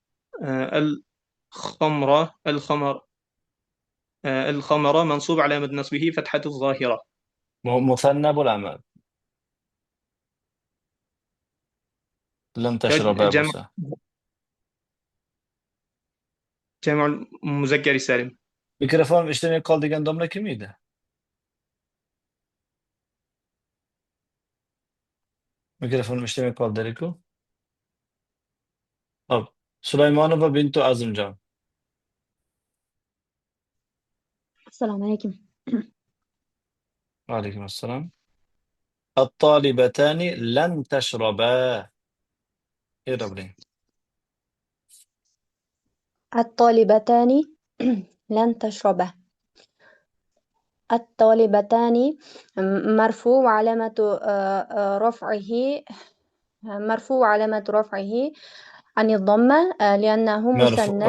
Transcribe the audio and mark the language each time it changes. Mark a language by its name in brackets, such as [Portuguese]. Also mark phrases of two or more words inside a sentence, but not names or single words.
[Arabic] الخمر منصوب علامة نصبه فتحة الظاهرة. مثنى بالعمل. لن تشربا بوسا. جمع المذكر السالم. [Uzbek] Mikrofon ishlamay qoldigan domla kim edi? Mikrofon ishlamay qoldi-ku. Hop. Sulaymonova bintu Azimjon. Assalomu alaykum. Alaykum assalom. [Arabic] الطالبتان لن تشربا. [Uzbek] إيرابلين. [Arabic] الطالبتان لن تشربا. الطالبتان مرفوع علامة رفعه عن الضمة لأنه مثنى.